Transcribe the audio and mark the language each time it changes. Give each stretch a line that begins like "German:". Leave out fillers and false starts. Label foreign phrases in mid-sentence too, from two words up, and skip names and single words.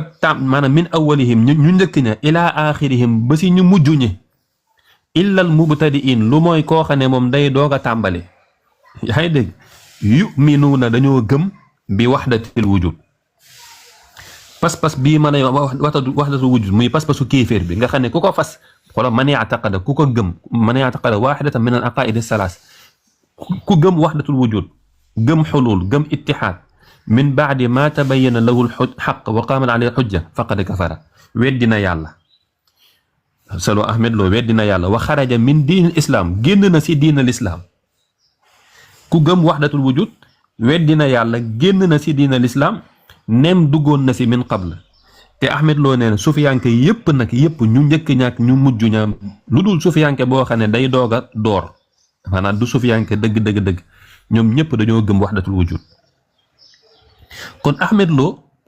Wolof: maanaam
Arabic: من أولهم
Wolof: ñu njëkk ña
Arabic: إلى آخرهم
Wolof: ba si ñu mujj ñi
Arabic: إلا المبتدئين
Wolof: lu mooy koo xam ne moom day doog a tàmbali yaa ngi dégg yuminuuna dañoo gëm bi
Arabic: وحدة الوجود
Wolof: pas-pas bii mën a
Arabic: وحدة الوجود
Wolof: muy pas-pasu kéeféer bi nga xam ne ku ko fas xoolal
Arabic: من يعتقد
Wolof: ku ko gëm
Arabic: من يعتقد واحدة من العقائد الثلاث
Wolof: ku gëm waxdatul wujud gëm xulul gëm ittihaad
Arabic: من بعد ما تبين له الحق وقامت عليه الحجة فقد كفر
Wolof: weddina yàlla salo Ahmed Lo weddina yàlla
Arabic: وخرج من دين الإسلام
Wolof: génn na si
Arabic: دين الإسلام
Wolof: ku gëm waxdatul wujud weddina yàlla génn na si
Arabic: دين الإسلام
Wolof: nem duggoon na si
Arabic: من قبل
Wolof: te Ahmed Lo nee na sufiyanke yëpp ñu njëkk ñaak ñu mujj ña lu dul sufiyanke boo xam ne day doog a door maanaam du sufiyanke dëgg ñoom ñëpp dañoo gëm waxdatul wujud kon Ahmed Lo